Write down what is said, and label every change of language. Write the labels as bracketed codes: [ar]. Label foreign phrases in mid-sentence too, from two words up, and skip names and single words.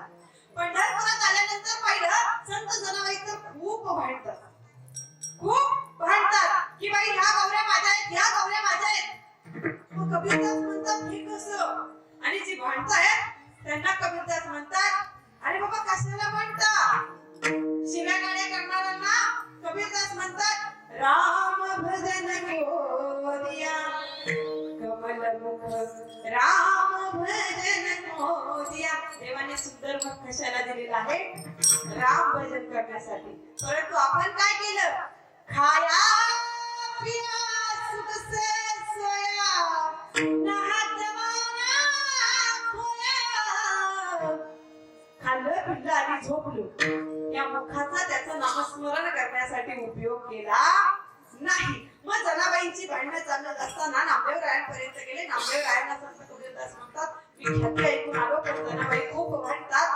[mr] पंढरपुरात आल्यानंतर पाहिलं संत जनाबाई तर खूप भांडतात की बाई ह्या गौऱ्या माझ्या आहेत, ह्या गौऱ्या माझ्या आहेत. मग कबीरदास म्हणतात हे कसं? आणि जी भांडतायत त्यांना कबीरदास म्हणतात अरे बाबा कशाला भांडता? शिव्या गाड्या करणाऱ्यांना कबीरदास म्हणतात [hi] राम भजन मोदिया कमल मुख राम भजन मोदिया. [mr] देवाने सुंदर मुख कशाला दिलेला आहे? राम भजन करण्यासाठी. परंतु आपण काय केलं? [hi] खाया पिया सुख से सोया नाहत माना खोया. [mr] खाल्लं पिल्लं आणि झोपलो. या मुखाचा त्याचं नामस्मरण करण्यासाठी उपयोग केला नाही. मग जनाबाईंची भांडणं चालत असताना नामदेवरायांपर्यंत गेले. नामदेवरायांना संत कबीरदास म्हणतात मी ख्याती ऐकून आलो पण जनाबाई खूप भांडतात.